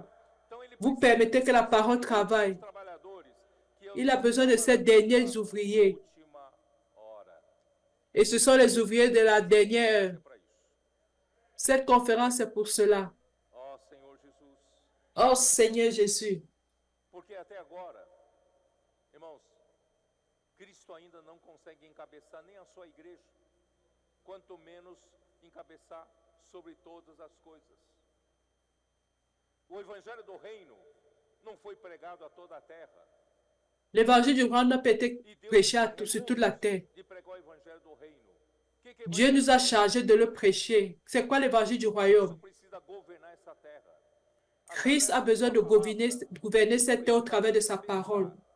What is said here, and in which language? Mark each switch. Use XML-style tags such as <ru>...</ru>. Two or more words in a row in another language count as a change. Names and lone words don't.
<fr>Vous permettez que la parole travaille. Il a besoin de ces derniers ouvriers. Et ce sont les ouvriers de la dernière heure. Cette conférence est pour cela. Oh Seigneur Jésus.</fr> <pt>Porque até agora, irmãos, Cristo ainda não consegue encabeçar nem a sua igreja, quanto menos encabeçar sobre todas as coisas. O evangelho do reino não foi pregado a toda a terra.</pt> <fr>L'évangile du royaume n'a pas été prêché sur toute la terre. Dieu nous a chargés de le prêcher. C'est quoi l'évangile du royaume? Christ a besoin de gouverner cette terre au travers de sa parole.</fr>